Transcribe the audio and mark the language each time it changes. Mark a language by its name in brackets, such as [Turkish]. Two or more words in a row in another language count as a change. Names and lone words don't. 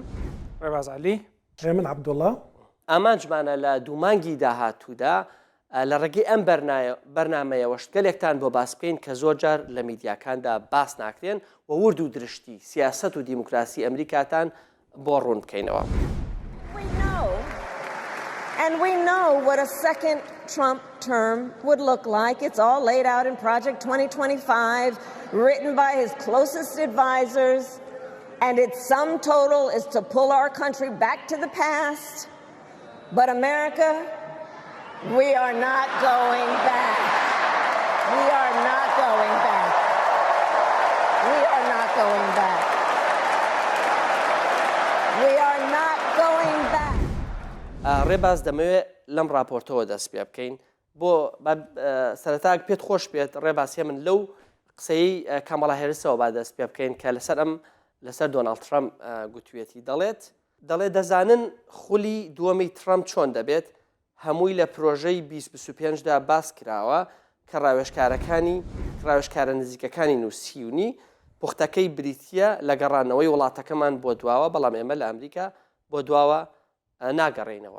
[Central Kurdish] ڕێباز عەلی، من عەبدوڵڵا. ئامانجمانە لە دوومانگی داهاتوودا لە ڕێگەی ئەم بەرنامەیەوە شتگەلێکتان بۆ باس بکەین کە زۆر جار لە میدیاکاندا باس ناکرێن و ورد و درشتی سیاست و دیموکراسی ئەمریکاتان بۆ ڕوون بکەینەوە. [English] And we know what a second Trump term would look like. It's all laid out in Project 2025, written by his closest advisors, and its sum total is to pull our country back to the past. But America, we are not going back. We are not going back. We are not going back. We are not going back. [Central Kurdish] ڕێباز دەمەوێت لەم راپۆرتەوە دەست پێ بکەین بۆ سەرەتاک پێت خۆش بێت ڕێباسیە من لەو قسەی کامەڵا هێرسەوە با دەست پێ بکەین کە لەسەر دۆناڵد ترامپ گوتوێتی دەڵێت دەزانن خولی دووەمی ترامپ چۆن دەبێت هەمووی لە پرۆژەی 2025دا باس کراوە کە ڕاوێژکارە نزیکەکانی نووسیونی پوختەکەی بریتیە لە گەڕانەوەی وڵاتەکەمان بۆ دواوە بەڵام ئێمە لە ئەمریکا بۆ دواوە ناگەڕێینەوە.